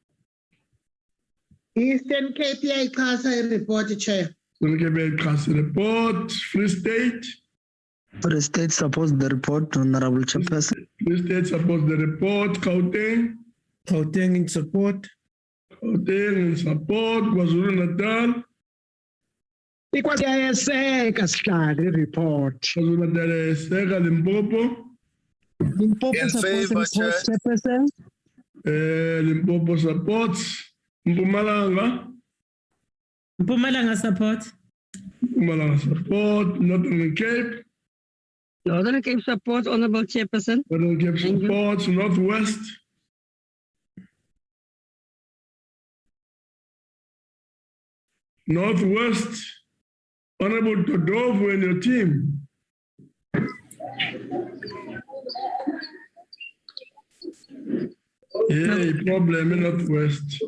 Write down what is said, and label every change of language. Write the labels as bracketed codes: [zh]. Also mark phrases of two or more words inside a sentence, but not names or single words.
[en] Eastern Cape, yeah, class report, Chair. Eastern Cape, class report. Free State? Free State supports the report, Honorable Chairperson. Free State supports the report. Gauteng? Gauteng in support. Gauteng in support. KwaZulu-Natal? [zu] Ikwasiyayeseka sihlalo report. KwaZulu-Natal iyayeseka. [en] Limpopo? Limpopo supports Chairperson. Limpopo supports. Mpumalanga? Mpumalanga support. Mpumalanga support. Northern Cape? Northern Cape supports, Honorable Chairperson. Northern Cape supports. Northwest? Northwest, Honorable Todovu and your team. Yeah, problem in Northwest.